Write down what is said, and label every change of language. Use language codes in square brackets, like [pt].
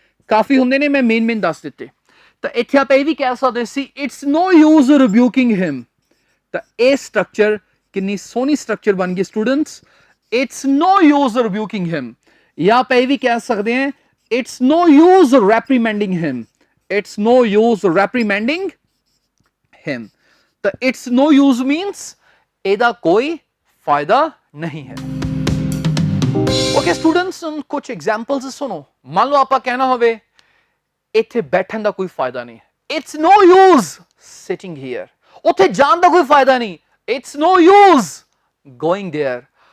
[pa] ਕਾਫੀ ਹੁੰਦੇ ਨੇ, ਮੈਂ ਮੇਨ ਦੱਸ ਦਿੱਤੇ। ਤਾਂ ਇੱਥੇ ਆਪਾਂ ਇਹ ਵੀ ਕਹਿ ਸਕਦੇ ਸੀ [en] It's no use rebuking him. [pa] ਤਾਂ ਇਹ ਸਟਰਕਚਰ ਕਿੰਨੀ ਸੋਹਣੀ ਸਟਰਕਚਰ ਬਣ ਗਈ ਸਟੂਡੈਂਟਸ, [en] It's no use rebuking him. [pa] ਜਾਂ ਆਪਾਂ ਇਹ ਵੀ ਕਹਿ ਸਕਦੇ ਹਾਂ [en] It's no use reprimanding him. It's no use reprimanding him. The it's no use means [pa] ਇਹਦਾ ਕੋਈ ਫਾਇਦਾ ਨਹੀਂ ਹੈ। ਓਕੇ ਸਟੂਡੈਂਟਸ, ਕੁਝ ਐਗਜ਼ਾਮਪਲਸ ਸੁਣੋ। ਮੰਨ ਲਓ ਆਪਾਂ ਕਹਿਣਾ ਹੋਵੇ ਇੱਥੇ ਬੈਠਣ ਦਾ ਕੋਈ ਫਾਇਦਾ ਨਹੀਂ, [en] It's no use sitting here. [pa] ਉੱਥੇ ਜਾਣ ਦਾ ਕੋਈ ਫਾਇਦਾ ਨਹੀਂ, [en] It's no use going there.